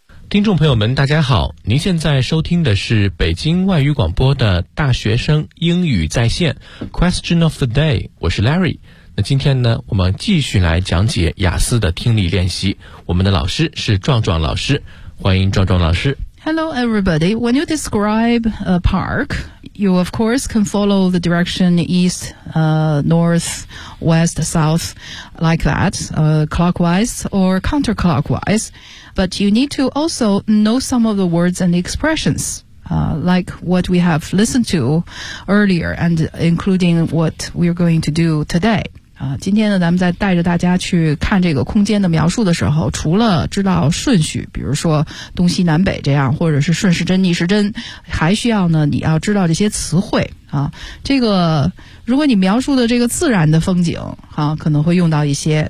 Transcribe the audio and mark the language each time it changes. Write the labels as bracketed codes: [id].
[zh] 听众朋友们大家好，您现在收听的是北京外语广播的大学生英语在线 Question of the day， 我是 Larry。那今天呢，我们继续来讲解雅思的听力练习，我们的老师是壮壮老师，欢迎壮壮老师。 [en] Hello everybody. When you describe a park, you of course can follow the direction east, north, west, south, like that, clockwise or counterclockwise. But you need to also know some of the words and the expressions, like what we have listened to earlier and including what we're going to do today. [zh] 今天呢，咱们在带着大家去看这个空间的描述的时候，除了知道顺序，比如说东西南北这样，或者是顺时针逆时针，还需要呢，你要知道这些词汇啊。这个如果你描述的这个自然的风景啊，可能会用到一些。